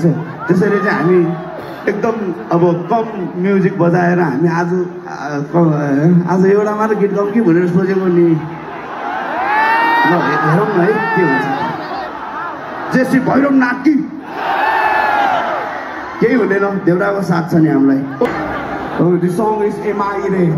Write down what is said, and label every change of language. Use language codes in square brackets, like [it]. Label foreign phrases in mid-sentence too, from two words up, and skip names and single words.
[ne] त्यसैले चाहिँ हामी एकदम अब कम म्युजिक बजाएर हामी आज एउटा मात्र गीत गाउँ कि भनेर सोचेको नि। ल हेरौँ न है के हुन्छ। [hi] जय श्री भैरवनाथ की। [ne] केही हुँदैन, देउराको साथ छ नि हामीलाई। [en] This song is एमआइरे।